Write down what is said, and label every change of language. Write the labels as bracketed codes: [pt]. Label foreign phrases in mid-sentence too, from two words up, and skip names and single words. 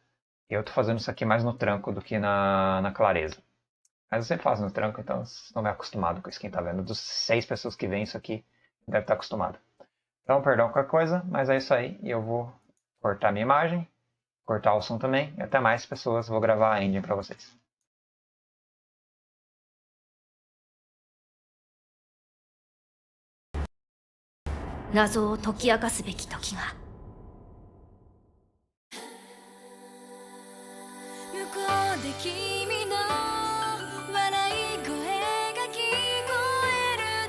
[pt] E eu tô fazendo isso aqui mais no tranco do que na clareza. Mas eu sempre faço no tranco, então vocês estão meio acostumados com isso. Quem tá vendo, dos 6 pessoas que veem isso aqui, deve estar acostumado. Então, perdão qualquer coisa, mas é isso aí. E eu vou cortar minha imagem, cortar o som também. E até mais, pessoas. Vou gravar a ending para vocês. [ja] 謎を解き明かすべき時が。向こうで君の笑い声が聞こえる。